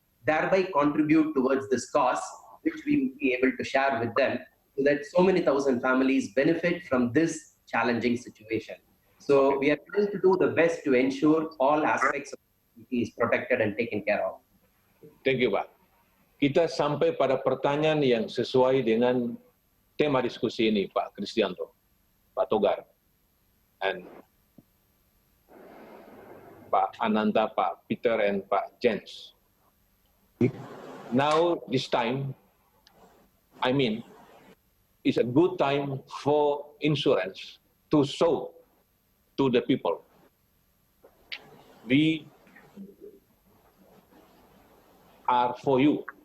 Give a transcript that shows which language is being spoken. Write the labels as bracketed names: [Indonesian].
[English] thereby contribute towards this cause, which we will be able to share with them, so that so many thousand families benefit from this challenging situation. So we are trying to do the best to ensure all aspects of society is protected and taken care of. Thank you, Pak. [Indonesian] Kita sampai pada pertanyaan yang sesuai dengan tema diskusi ini, Pak Kristianto, Pak Togar, and Pak Ananta, Pak Peter, and Pak Jens. [English] Now, this time, it's a good time for insurance to show to the people. We are for you.